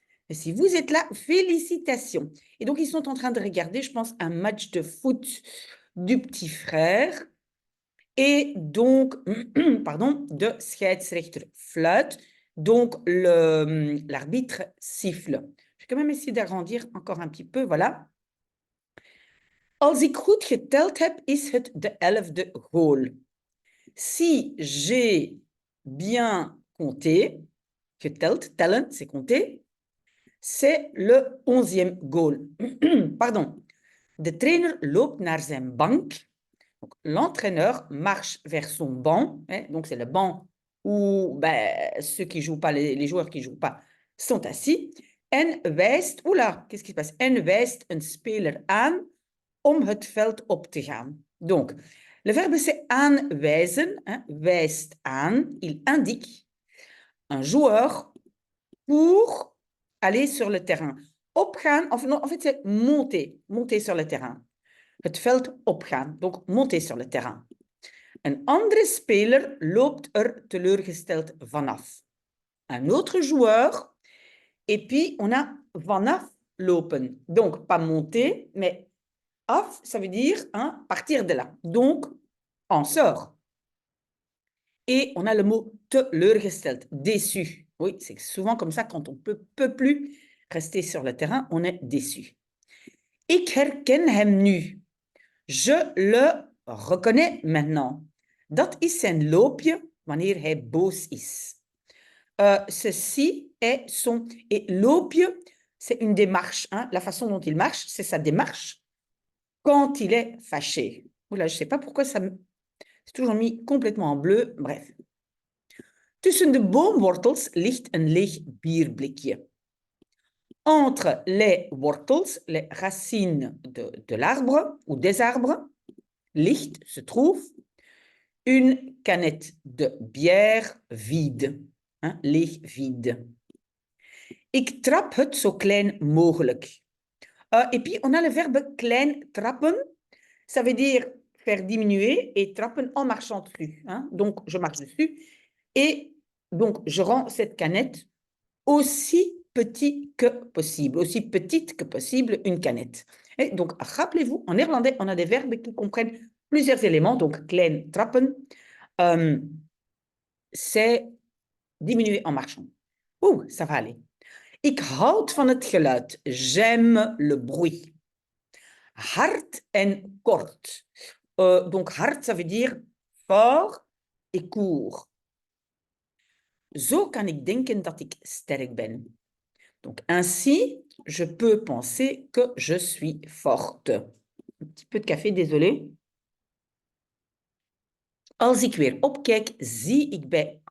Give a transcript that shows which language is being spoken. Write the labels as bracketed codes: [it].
[fr] Et si vous êtes là, félicitations. Et donc ils sont en train de regarder, je pense, un match de foot du petit frère. Et donc, pardon, [nl] de scheidsrechter fluit. [fr] Donc, l'arbitre siffle. Je vais quand même essayer d'agrandir encore un petit peu, voilà. [nl] Als ik goed geteld heb, is het de 11e goal. [fr] Si j'ai bien compté, geteld, tellen, c'est compter, c'est le 11e goal. Pardon. [nl] De trainer loopt naar zijn bank. [fr] L'entraîneur marche vers son banc, hein, donc c'est le banc où ceux qui jouent pas, les joueurs qui jouent pas, sont assis. [nl] En wijst, [fr] oula, qu'est-ce qui se passe? [nl] En wijst een speler aan om het veld op te gaan. [fr] Donc, le verbe c'est aanwijzen, hein, wijst aan, il indique un joueur pour aller sur le terrain. Opgaan, en fait c'est monter, monter sur le terrain. [nl] Het veld opgaan, [fr] donc monter sur le terrain. [nl] Een andere speler loopt er teleurgesteld vanaf. [fr] Un autre joueur, et puis on a vanaf lopen. Donc, pas monter, mais af, ça veut dire hein, partir de là. Donc, on sort. Et on a le mot teleurgesteld, déçu. Oui, c'est souvent comme ça quand on peut plus rester sur le terrain, on est déçu. [nl] Ik herken hem nu. [fr] Je le reconnais maintenant. [nl] Dat is zijn loopje wanneer hij boos is. [fr] Ceci est son... Et loopje, c'est une démarche. Hein? La façon dont il marche, c'est sa démarche quand il est fâché. Oula, je ne sais pas pourquoi ça... C'est toujours mis complètement en bleu. Bref. [nl] Tussen de boomwortels ligt een leeg bierblikje. [fr] Entre les wortels, les racines de l'arbre ou des arbres, ligt se trouve une canette de bière vide, hein, leeg vide. [nl] Ik trap het zo klein mogelijk. [fr] Et puis, on a le verbe klein trappen. Ça veut dire faire diminuer et trappen en marchant dessus. Hein. Donc, je marche dessus et donc je rends cette canette aussi petite que possible, aussi petite que possible une canette. Et donc, rappelez-vous, en néerlandais, on a des verbes qui comprennent plusieurs éléments. Donc, klein trappen, c'est diminuer en marchant. Ouh, ça va aller. [nl] Ik houd van het geluid. [fr] J'aime le bruit. [nl] Hard en kort. [fr] Donc, hard, ça veut dire fort et court. [nl] Zo kan ik denken dat ik sterk ben. [fr] Donc, ainsi, je peux penser que je suis forte. Un petit peu de café, désolé. [nl] Als ik weer opkijk, zie ik bij...